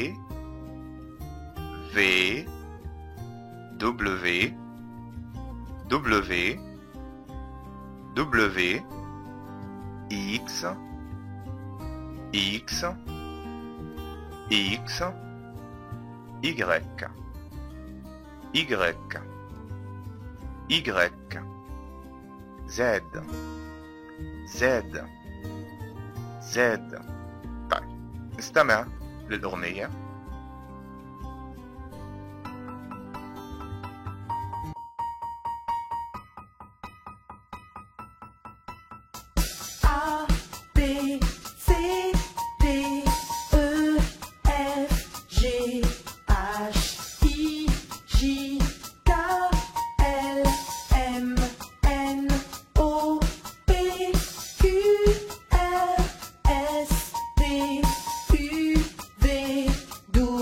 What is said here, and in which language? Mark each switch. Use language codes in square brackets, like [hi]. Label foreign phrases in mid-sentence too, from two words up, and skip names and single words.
[en] V W W W X X X Y Y Y Z Z Z. [ar] طيب نستمع للأغنية. [en] A B C D E F G H I J K L M N O P Q R S T U V